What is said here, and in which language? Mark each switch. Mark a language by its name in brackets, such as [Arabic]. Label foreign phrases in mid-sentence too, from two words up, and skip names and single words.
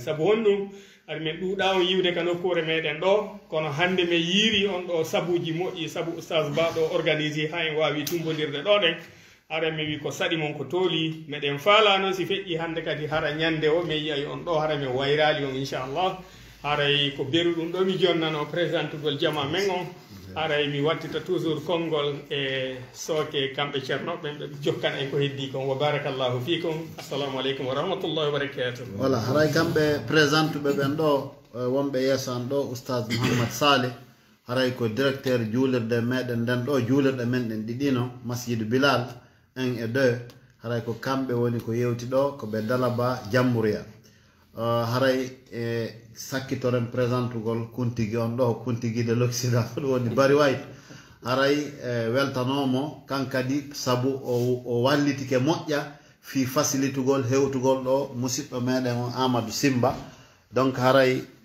[Fula] saabu honɗum ari min ɗuuɗa on yiwde ka nokkure meɗen ɗo kono hannde min yiiri on ɗo sabuji moƴƴi saabu oustage Ba ɗo organisé ha en wawi tumbodirde ɗo ɗen ara mi wi ko saɗi mon ko tooli meɗen faala noon si feƴƴi hannde kadi hara ñande o min yiyay on ɗo hara min wayrali on inchallah haray ko beru ɗum ɗo mi jonnano présentugol jama men on haray mi wattita toujours konngol e sooke kamɓe ceerno ɓen ɓe jokkan en ko heddi kon [Arabic] وبارك الله فيكم السلام عليكم ورحمة الله وبركاته [Fula] voilà haray kamɓe présentuɓe ɓen ɗo wonɓe yeesan ɗo oustage Mouhammad Saleh haray ko directeur juulirde meɗen nden ɗo juulirɗe men ɗen ɗiɗino masjidu Bilal 1 et 2 haray ko kamɓe woni ko yewti ɗo ko ɓe Dalaba Jambouriya haray e sakkitoren présentugol kuntigi on ɗo kuntigi [French] de l'Occident [Fula] ɗum woni Bari White haray weltanomo kankadi saabu o wallitike moƴƴa fi facilitugol hewtugol ɗo musidɗo meɗen o Amadou Simba donc haray